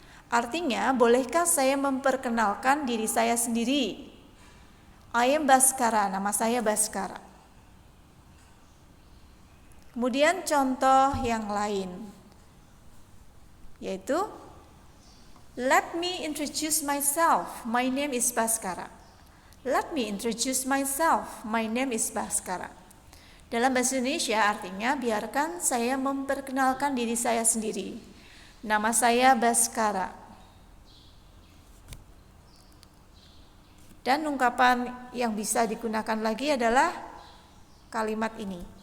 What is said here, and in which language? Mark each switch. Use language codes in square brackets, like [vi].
[id] Artinya, bolehkah saya memperkenalkan diri saya sendiri? [en] I am Baskara, [id] nama saya Baskara. Kemudian contoh yang lain, yaitu [en] Let me introduce myself. My name is Baskara. Let me introduce myself. My name is Baskara. [id] Dalam bahasa Indonesia artinya biarkan saya memperkenalkan diri saya sendiri. Nama saya Baskara. Dan ungkapan yang bisa digunakan lagi adalah kalimat ini.